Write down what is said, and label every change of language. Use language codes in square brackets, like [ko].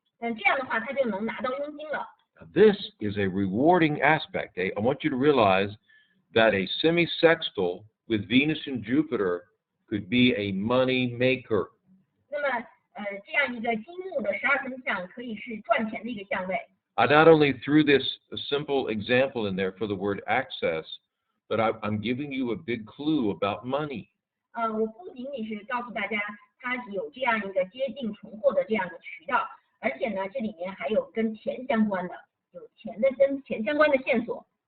[zh] 这样的话，他就能拿到佣金了。 [en] Now, this is a rewarding aspect. I want you to realize that a semi-sextile with Venus and Jupiter could be a money maker. [zh] 那么这样一个金木的12分相可以是赚钱的一个相位。 [en] I not only threw this a simple example in there for the word access, but I'm giving you a big clue about money. [zh] 我不仅仅是告诉大家它有这样一个接近存货的这样的渠道，而且呢，这里面还有跟钱相关的，有跟钱相关的线索。